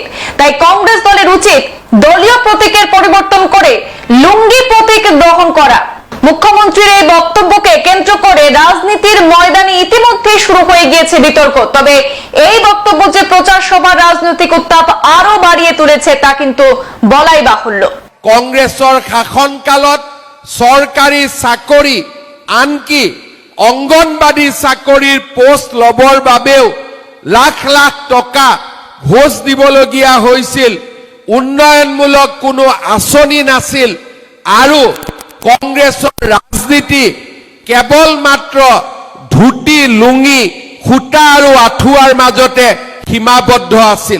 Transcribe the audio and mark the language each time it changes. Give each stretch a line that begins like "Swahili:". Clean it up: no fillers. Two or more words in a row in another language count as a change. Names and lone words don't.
Bangla: তাই কংগ্রেস দলের উচিত দলীয় প্রতীকের পরিবর্তন করে লুঙ্গি প্রতীক গ্রহণ করা। মুখ্যমন্ত্রীর এই বক্তব্যকে কেন্দ্র করে রাজনীতির ময়দানে ইতিমধ্যেই শুরু হয়ে গিয়েছে বিতর্ক। তবে এই বক্তব্য যে প্রচার সভার রাজনৈতিক উত্তাপ আরো বাড়িয়ে তুলেছে তা কিন্তু বলাই বাহুল্য।
Assamese: কংগ্ৰেছৰ শাসনকালত চৰকাৰী চাকৰি আনকি অংগনবাদী চাকৰিৰ পোষ্ট লবৰ বাবেও লাখ লাখ টকা ঘোষ দিবলগীয়া হৈছিল। উন্নয়নমূলক কোনো আঁচনি নাছিল আৰু কংগ্ৰেছৰ ৰাজনীতি কেৱল মাত্ৰ ধুতি লুঙি সূতা আৰু আঁঠুৱাৰ মাজতে সীমাবদ্ধ আছিল।